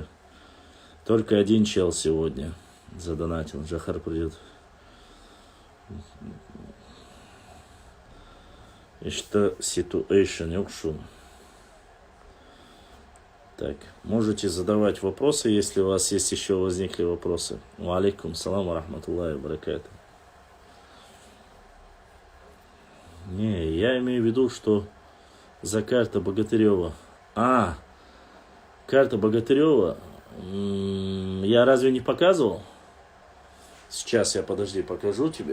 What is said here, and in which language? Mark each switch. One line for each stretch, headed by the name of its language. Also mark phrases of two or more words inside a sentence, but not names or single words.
Russian: Только один чел сегодня задонатил. Джахар придет. И что ситуация юкшун. Так, можете задавать вопросы, если у вас есть еще возникли вопросы.
Arabic: وعليكم السلام ورحمة الله وبركاته.
Russian: Не, я имею в виду, что за карта Богатырева. Карта Богатырева. Я разве не показывал? Сейчас я, подожди, покажу тебе.